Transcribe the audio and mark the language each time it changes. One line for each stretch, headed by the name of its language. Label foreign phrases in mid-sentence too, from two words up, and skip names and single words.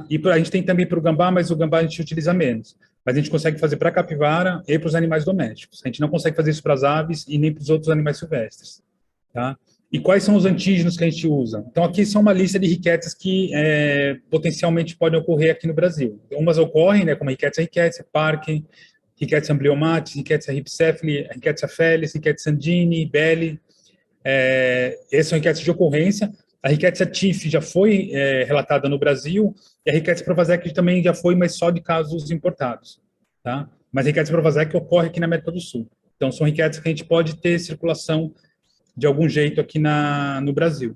Portuguese: E a gente tem também para o gambá, mas o gambá a gente utiliza menos. Mas a gente consegue fazer para a capivara e para os animais domésticos. A gente não consegue fazer isso para as aves e nem para os outros animais silvestres, tá? E quais são os antígenos que a gente usa? Então, aqui são uma lista de riquetes que potencialmente podem ocorrer aqui no Brasil. Umas ocorrem, né, como a Rickettsia rickettsii, Parkin, Rickettsia amblyommatis, Rickettsia rhipicephala, Rickettsia felis, Rickettsia sandini, Belli. Essas são riquetes de ocorrência. A Rickettsia tif já foi relatada no Brasil, e a Rickettsia provazek também já foi, mas só de casos importados, tá? Mas a Rickettsia provazek ocorre aqui na América do Sul. Então, são riquetes que a gente pode ter circulação de algum jeito aqui no Brasil.